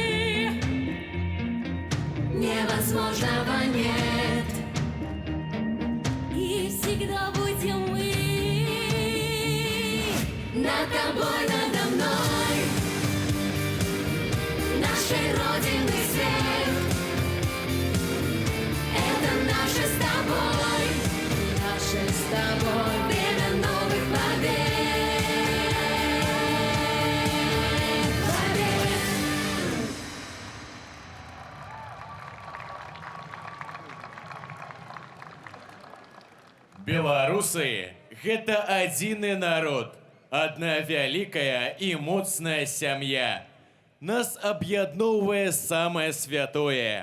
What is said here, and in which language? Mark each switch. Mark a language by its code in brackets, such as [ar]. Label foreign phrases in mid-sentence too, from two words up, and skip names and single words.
[ru] Невозможного нет, и всегда будем мы, над тобой, надо мной, наша нашей Родины свет. Это наше с тобой, наше с тобой время новых побед. Побед. [be] Беларусы – гэта адзіны народ, адна вялікая і моцная сям'я. Нас аб'ядноўвае самае святое.